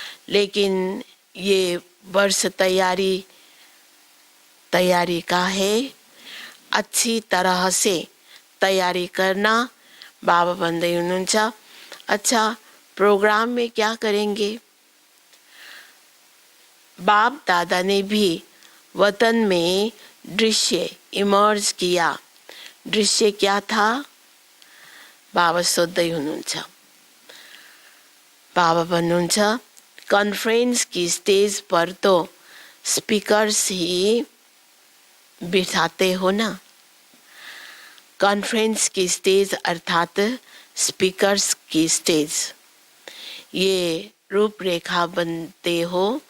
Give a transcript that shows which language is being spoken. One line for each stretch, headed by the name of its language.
Hindi: लेकिन ये वर्ष तैयारी का है, अच्छी तरह से तैयारी करना।
Nepali: बाबा भन्दै हुनुहुन्छ,
Hindi: अच्छा प्रोग्राम में क्या करेंगे। बाप दादा ने भी वतन में दृश्य इमर्ज किया। दृश्य क्या था,
Nepali: बाबा सोध्दै हुनुहुन्छ। बाबा भन्नुहुन्छ,
Hindi: कॉन्फ्रेंस की स्टेज पर तो स्पीकर्स ही बिठाते हो ना। कॉन्फ्रेंस की स्टेज अर्थात स्पीकर्स की स्टेज, ये रूपरेखा बनते हो।